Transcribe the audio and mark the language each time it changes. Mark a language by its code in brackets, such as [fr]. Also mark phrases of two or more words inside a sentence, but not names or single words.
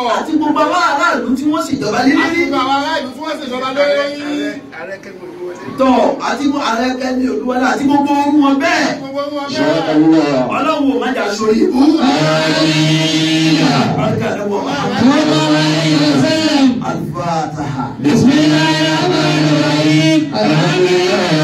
[yo] Àti gbogbo àwọn aráàlú tí wọ́n ṣèjọba lé Àti lórí. gbogbo àwọn ará ìlú tí wọ́n ṣèjọba lórí. Tọ́ àti ààrẹ Kẹ́mi Olúwọlé àti gbogbo orú wọn bẹ́ẹ̀. Gbogbo wọn bẹ́ẹ̀. Ọlọ́run ò má jà sórí ibú. Àbáríkà lọ́wọ́ Al-Fatiha. [ar] بسم الله الرحمن الرحيم الحمد لله